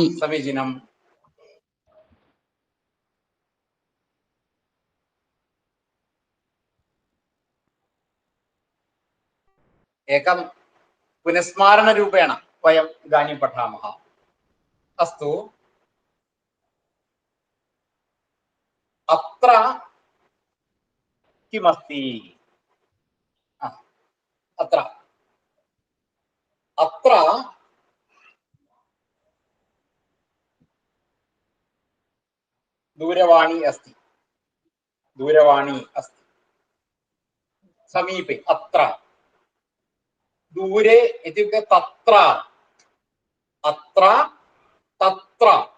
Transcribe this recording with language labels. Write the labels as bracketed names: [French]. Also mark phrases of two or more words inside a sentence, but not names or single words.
[Sanskrit] समीचीनम् एकं पुनःस्मरणरूपेण वयं इदानीं पठामः. अस्तु अत्र किमस्ति. अत्र अत्र दूरवाणी अस्ति. दूरवाणी अस्ति. समीपे. अत्र. दूरे इत्युक्ते तत्र. अत्र तत्र.